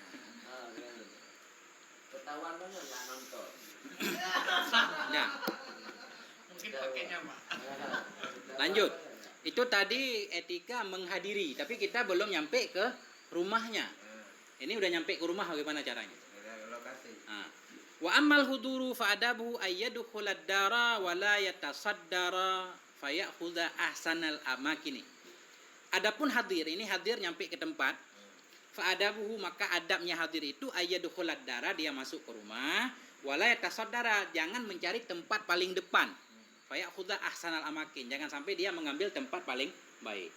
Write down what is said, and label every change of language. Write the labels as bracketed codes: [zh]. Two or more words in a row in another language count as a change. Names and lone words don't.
[id] Ketahuan banget nggak nonton. Nah, Mungkin pakainya Pak. lanjut. Itu tadi etika menghadiri, tapi kita belum nyampe ke rumahnya. Ini udah nyampe ke rumah, bagaimana caranya? Lokasi. Nah. [ar] وأما الحضور فأدبه أن يدخل الدار ولا يتصدر فيأخذ أحسن الأماكن. [id] Adapun hadir, ini hadir nyampe ke tempat. [ar] فأدبه, [id] maka adabnya hadir itu [ar] أن يدخل الدار, [id] dia masuk ke rumah, [ar] ولا يتصدر, [id] jangan mencari tempat paling depan. [ar] فيأخذ أحسن الأماكن, [id] jangan sampai dia mengambil tempat paling baik.